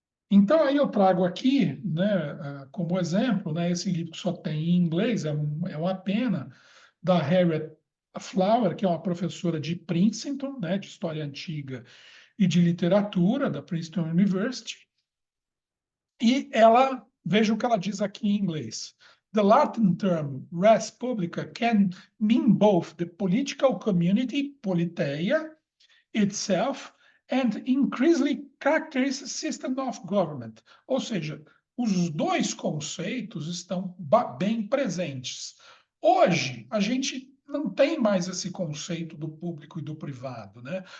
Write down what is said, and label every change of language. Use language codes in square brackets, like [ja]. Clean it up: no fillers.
[pt] Então, aí eu trago aqui, né, como exemplo, né, esse livro que só tem em inglês, é uma pena, da Harriet Flower, que é uma professora de Princeton, né, de História Antiga e de Literatura, da Princeton University, e ela, veja o que ela diz aqui em inglês. [en] The Latin term res publica can mean both the political community, politeia, itself, and increasingly characteristic system of government. [pt] Ou seja, os dois conceitos estão bem presentes. Hoje, a gente não tem mais esse conceito do público e do privado, né?